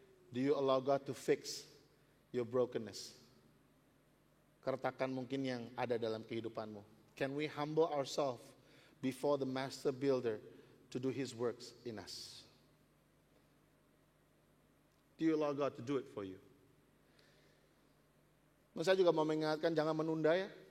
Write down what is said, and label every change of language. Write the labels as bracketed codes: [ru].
[en] Do you allow God to fix your brokenness? [id] Keretakan mungkin yang ada dalam kehidupanmu. [en] Can we humble ourselves before the master builder to do his works in us? Do you allow God to do it for you? [id] Nah, saya juga mau mengingatkan jangan menunda ya.